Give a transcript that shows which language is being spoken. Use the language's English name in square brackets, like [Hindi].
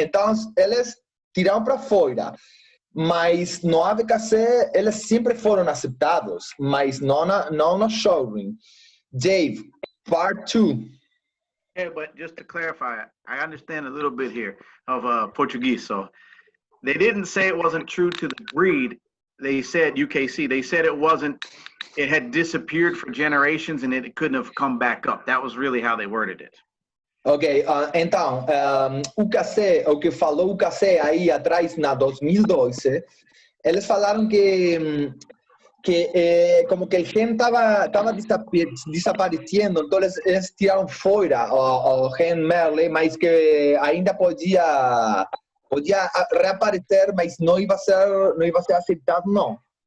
[Portuguese] Então eles tiraram para fora. Mas no ABKC eles sempre foram aceitados, mas não no showroom. [English] Dave, part 2. Yeah, but just to clarify, I understand a little bit here of Portuguese. So they didn't say it wasn't true to the breed. They said UKC. They said it had disappeared for generations and it couldn't have come back up. That was really how they worded it. [Portuguese] Ok, então, o que falou o UKC aí atrás, na 2012, eles falaram que como que [Spanish] el gen estaba [Portuguese] desaparecendo, então eles tiraram fora o gen Merle, mas que ainda podia reaparecer, mas não ia ser aceitado, não.